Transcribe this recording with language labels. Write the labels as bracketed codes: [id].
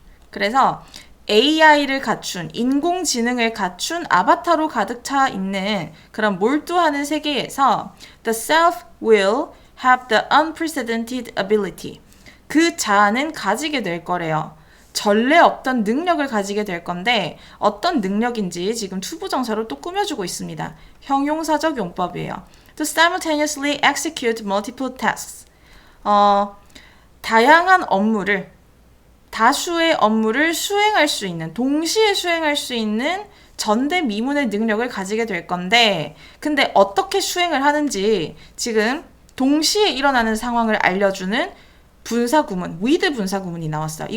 [ko] 그래서 AI를 갖춘, 인공지능을 갖춘 아바타로 가득 차 있는 그런 몰두하는 세계에서 [en] the self will have the unprecedented ability. [ko] 그 자아는 가지게 될 거래요. 전례 없던 능력을 가지게 될 건데 어떤 능력인지 지금 투부정사로 또 꾸며주고 있습니다. 형용사적 용법이에요. [en] To simultaneously execute multiple tasks. [ko] 다양한 업무를, 다수의 업무를 수행할 수 있는, 동시에 수행할 수 있는 전대미문의 능력을 가지게 될 건데, 근데 어떻게 수행을 하는지 지금 동시에 일어나는 상황을 알려주는 분사구문, with 분사구문이 나왔어요.